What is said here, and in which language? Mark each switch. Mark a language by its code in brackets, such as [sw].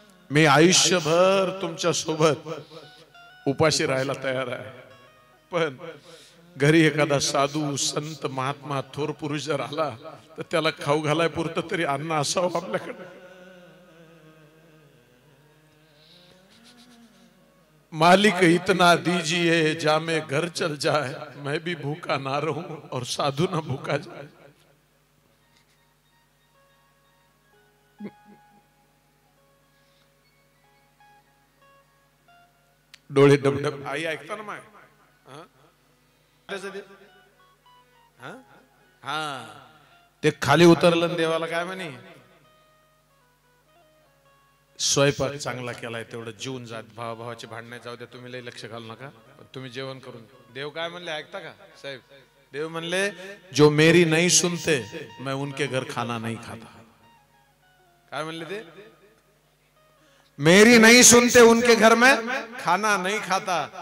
[mr] मी आयुष्यभर तुमच्या सोबत उपाशी राहायला तयार आहे, पण घरी एखादा साधू संत महात्मा थोर पुरुष जर आला तर त्याला खाऊ घालाय पुरतं तरी अन्न असावं आपल्याकडे. [hi] मालिक इतना दीजिए जामे घर चल जाए, मैं भी भूखा ना रहूं और साधु ना भूखा जाए. [mr] डोळे डबडब. आई ऐकता ना माय? हा ते खाली उतरलं देवाला काय म्हणे, स्वयंपाक चांगला केलाय तेवढं जेवून जात. भावाभावाचे भांडणे जाऊ द्या, तुम्ही लई लक्ष घालू नका, तुम्ही जेवण करून. देव काय म्हणले ऐकता का साहेब? देव म्हणले [hi] जो मेरी नहीं सुनते मैं उनके घर खाना नहीं खाता. [mr] काय म्हणले ते? [hi] मेरी नहीं सुनते उनके घर में खाना नहीं खाता.